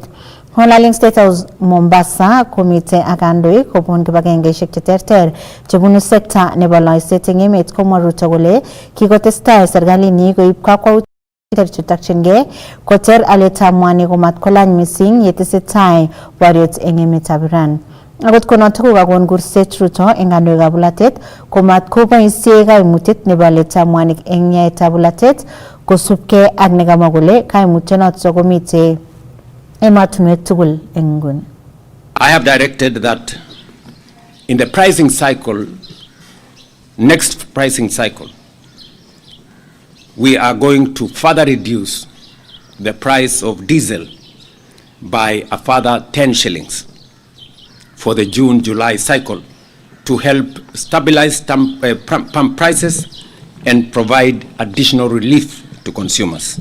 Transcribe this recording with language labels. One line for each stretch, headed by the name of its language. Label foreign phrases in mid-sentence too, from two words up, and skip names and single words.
Kalenjin: Ng'alaling State House Mombasa komite akandoik kobun kibagengeishek cheterter chebunu sekta nebo loiset eng emet komwa Ruto kole kikotestai serikalinyi koib kakwautik chetakchingei koter aletab mwanik komatkolany missing yetesetai boriet eng emetab Iran. Akot konotok kokakon kurset Ruto eng kandoikab bolatet komatkoboisie kaimutyet nebo aletab mwanik eng yaetab bolatet kosubkei ak nekamwa kole kaimutyonotok komite I
English: have directed that in the pricing cycle, next pricing cycle, we are going to further reduce the price of diesel by a further 10 shillings for the June-July cycle to help stabilize pump prices and provide additional relief to consumers.